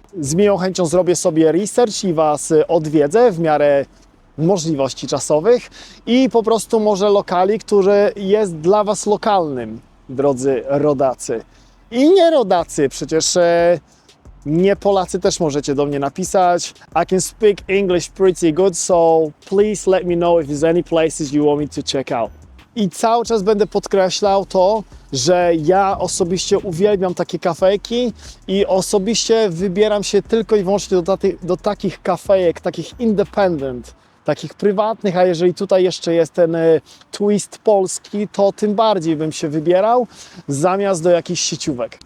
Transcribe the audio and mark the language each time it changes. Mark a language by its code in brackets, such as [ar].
[pl] Z miłą chęcią zrobię sobie research i Was odwiedzę w miarę możliwości czasowych i po prostu może lokali, który jest dla Was lokalnym, drodzy rodacy. I nie rodacy, przecież nie Polacy też możecie do mnie napisać. [en] I can speak English pretty good, so please let me know if there's any places you want me to check out. [pl] I cały czas będę podkreślał to, że ja osobiście uwielbiam takie kafejki i osobiście wybieram się tylko i wyłącznie do takich kafejek, takich independent, takich prywatnych, a jeżeli tutaj jeszcze jest ten twist polski, to tym bardziej bym się wybierał zamiast do jakichś sieciówek.